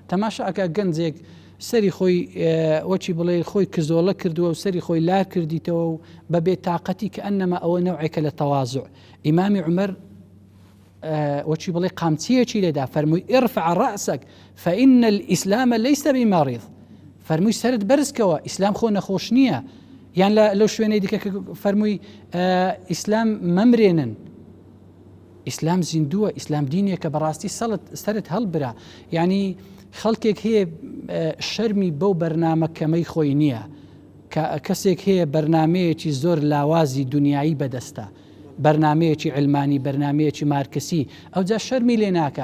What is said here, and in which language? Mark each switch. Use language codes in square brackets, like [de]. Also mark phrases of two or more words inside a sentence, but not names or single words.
[ckb] تەماشاکە گەنجێک سەری خۆی وەچی بڵێ خۆی کزۆڵە کردووە و سەری خۆی لار کردیتەوە و بە بێتاقەتی کە ئەنەما ئەوە نەوعێکە لە تەواضع. ئیمامی عومەر وەچی بڵێ قامچیەکی لێدا فەرمووی [ar] ارفع رأسك فإن الإسلام ليس بمريض، [ckb] فەرمووی سەرت بەرزکەوە، ئیسلام خۆ نەخۆش نییە. یان لەو شوێنەی دیکە فەرمووی ئیسلام مەمرێنن، ئیسلام زیندووە، ئیسلام دینێکە بەڕاستی سەرت هەڵبرا. یعنی خەڵکێک هەیە شەرمی بەو بەرنامە کەمەی خۆی نییە، کەسێک هەیە بەرنمەیەکی زۆر لاوازی دنیایی بەدەستە، بەرنمەیەکی علمانی، بەرنمەیەکی مارکسی، ئەو جا شەرمی لێ ناکە.